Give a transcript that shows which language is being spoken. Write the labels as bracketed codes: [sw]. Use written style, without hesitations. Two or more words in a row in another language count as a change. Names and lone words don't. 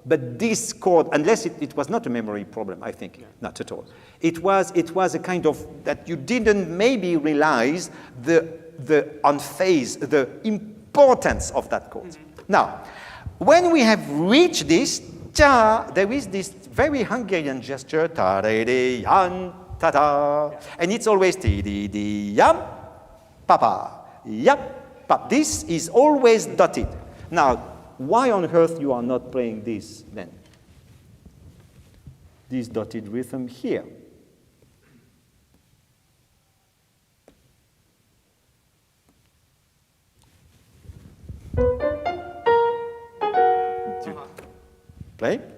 [en] But this chord, unless it was not a memory problem, I think, not at all. It was a kind of, that you didn't maybe realize the unphased, the importance of that chord. Now, when we have reached this, there is this very Hungarian gesture, ta-de-de-yan, ta-da, and it's always ti-di-di-yam, papa, yap, pap. This is always dotted. Now, why on earth you are not playing this then? This dotted rhythm here. Play.